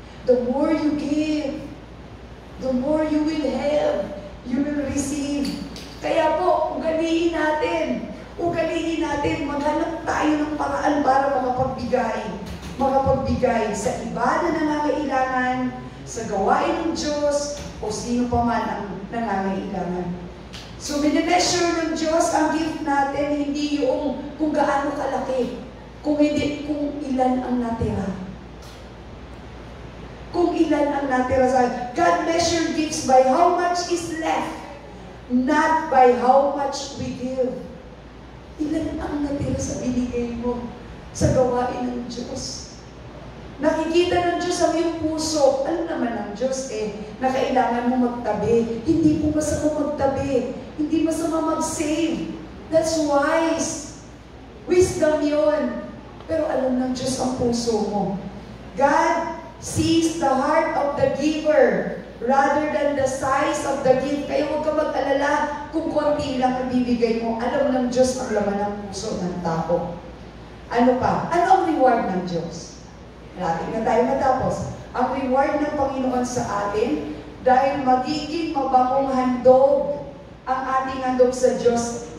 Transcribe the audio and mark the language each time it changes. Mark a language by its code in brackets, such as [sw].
[en] The more you give, the more you will have, you will receive. [tl] Kaya po, ugaliin natin, maghanap tayo ng paraan para makapagbigay sa iba na nangangailangan, sa gawain ng Diyos, o sino pa man ang nangangailangan. So, minimeasure ng Diyos ang gift natin, hindi yung kung gaano kalaki, kung ilan ang natira. Kung ilan ang natira sa [en] God measure gifts by how much is left, not by how much we give. [tl] Ilan ang natira sa binigay mo sa gawain ng Diyos. Nakikita ng Diyos ang iyong puso. Ano naman ang Diyos na kailangan mo magtabi. Hindi po masama magtabi. Hindi masama mag-save. [en] That's wise. [tl] Wisdom yun. Pero alam ng Diyos ang puso mo. [en] God sees the heart of the giver rather than the size of the gift. [tl] Kaya huwag ka mag-alala kung konti lang ang bibigay mo. Alam ng Diyos ang laman ng puso ng tao. Ano pa? Ano ang reward ng Diyos? Natin na tayo matapos. Ang reward ng Panginoon sa atin, dahil magiging mabangong handog ang ating handog sa Diyos.